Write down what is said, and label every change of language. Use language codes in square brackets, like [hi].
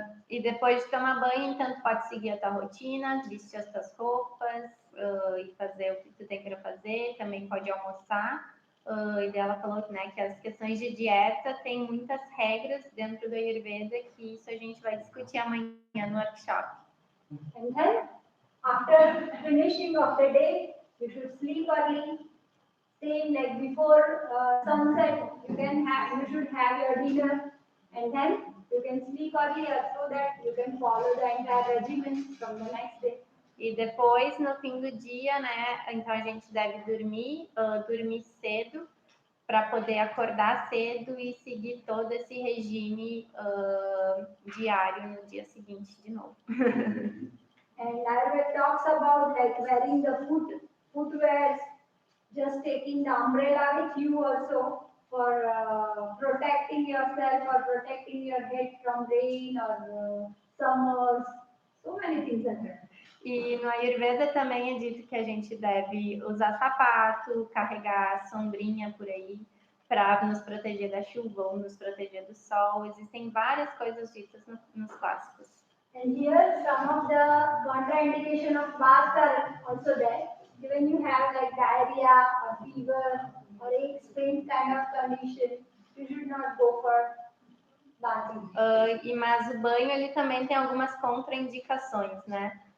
[pt] E depois de tomar banho, então tu pode seguir a tua rotina, vestir as tuas roupas e fazer o que tu tem para fazer, também pode almoçar. E dela falou, né, que as questões de dieta tem muitas regras dentro do Ayurveda, que isso a gente vai discutir amanhã no workshop. [en] And then, after finishing of the day, you should sleep early. Same like before sunset, you should have your dinner, and then you can sleep earlier so that you can follow the entire regimen from the next day. [pt] E depois, no fim do dia, né, então a gente deve dormir cedo, para poder acordar cedo e seguir todo esse regime diário no dia seguinte de novo. [en] And Ayurveda talks about like wearing the footwear, just taking the umbrella with you also for protecting yourself or protecting your head from rain or summers. So many things are there. [pt] E no Ayurveda também é dito que a gente deve usar sapato, carregar sombrinha por aí, para nos proteger da chuva ou nos proteger do sol. Existem várias coisas ditas nos clássicos. [en] And here some of the contraindication of baths are also there. When you have like diarrhea or fever or a sprained kind of condition, you should not go for bathing. [pt] Mas o banho ele também tem algumas contraindicações, né?